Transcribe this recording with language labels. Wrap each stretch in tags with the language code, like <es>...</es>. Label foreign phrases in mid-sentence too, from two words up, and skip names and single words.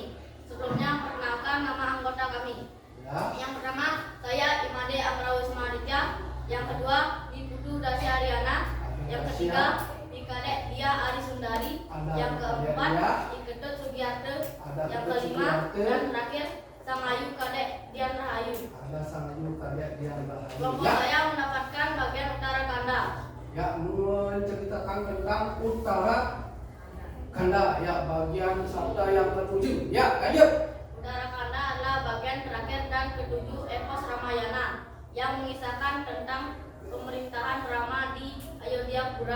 <id>Sebelumnya perkenalkan nama anggota kami. Ya. Yang pertama, saya Imade Amrawisma Aditya. Yang kedua, Iputu Dasi Ariana. Yang ketiga, Ikadek Dia Ari Sundari. Yang keempat, Iketut Sugiyarte. Yang kelima, dan terakhir, Sangayu Kadek Dian Rahayu. Ada Sangayu Kadek Dian Rahayu. Kelompok saya mendapatkan bagian utara kanda. Ya, menceritakan tentang utara kanda, ya, bagian sabda yang ketujuh. Ya, lanjut. Utara kanda adalah bagian terakhir dan ketujuh epos Ramayana yang mengisahkan tentang pemerintahan Rama di Ayodhyapura.</id>